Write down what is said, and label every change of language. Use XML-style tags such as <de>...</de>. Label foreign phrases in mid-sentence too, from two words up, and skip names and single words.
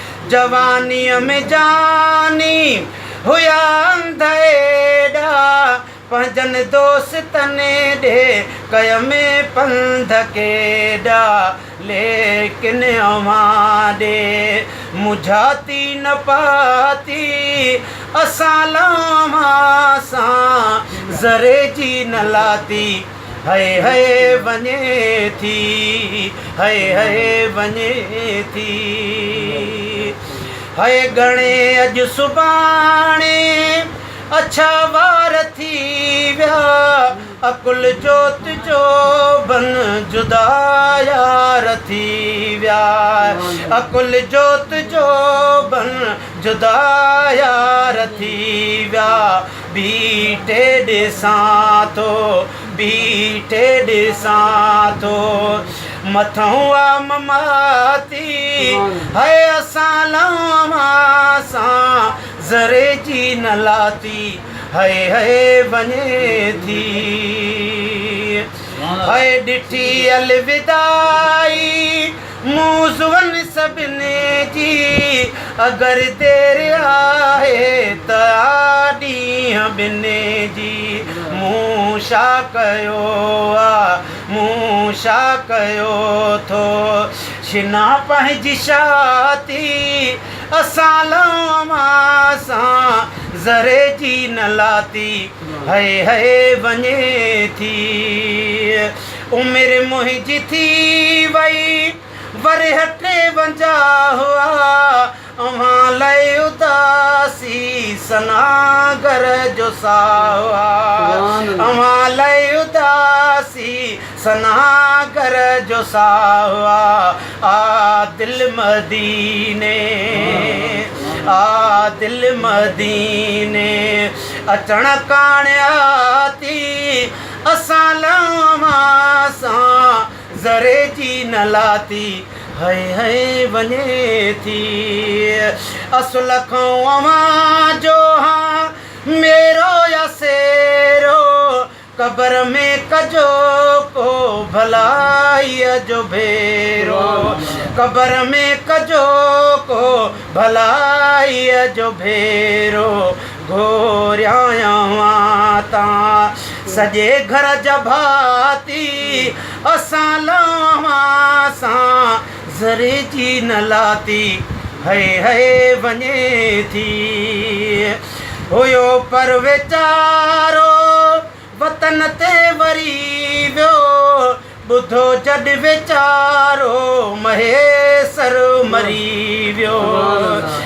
<sd>جوانيءَ ۾ جاني هيا انڌ ايڏا، پنهنجن دوستن ڏي ڪيم پنڌ ڪيڏا، ليڪن اوهان ڏي منجهاتي نه پاتي اسان لوان سان زري جي نه لاتي. هاي، هاي وڃي ٿي، هاي، هاي وڃي ٿي، هاي گهڻي اڄ سڀاڻي اڇا وار ٿي ويا، اڪل جوت جو بن جدا يار ٿي ويا، اڪل جوت جو بن جدا يار ٿي ويا. بيٺي ڏسان ٿو، بيٺي ڏسان ٿو، مٿون آ مماتي، هاي اسان لوان سان زري جي نه لاتي. هاي، هاي وڃي ٿي، هاي ڏٺي الوداعي موزون سڀني جي، اگر دير آهي ته آ ڏينهن ٻن جي. مون ڇا ڪيو آ، مون ڇا ڪيو ٿو، شنا پنهنجي ڇاتي اسان لوان سان زري جي نه لاتي. هاي، هاي وڃي ٿي، عمر منهنجي ٿي وئي، ورهه ٽيونجاهه هئا، اوهان لاءِ اداسي سناگر جو ساهه هئا، اوهان لاءِ اداسي سناگر جو ساهه هئا. آ دل مديني، آ دل مديني، اچڻ ڪاڻ آتي اسان لوان سان زري جي نه لاتي. هاي، هاي وڃي ٿي، اصل کان اوهان جو هان ميرو يا سيرو، قبر ۾ ڪجو ڪو ڀلائيءَ جو ڀيرو، قبر ۾ ڪجو ڪو ڀلائيءَ جو ڀيرو. گهوريان اوهان تان سڄي گهر جا ڀاتي اسان لوان سان زري جي نه لاتي. هاي، هاي وڃي ٿي، هيو پر ويچارو وطن تي وري ويو، ٻڌو جڏ ويچارو مهيسر مري ويو.</sd> <ar>سبحان الله.</ar>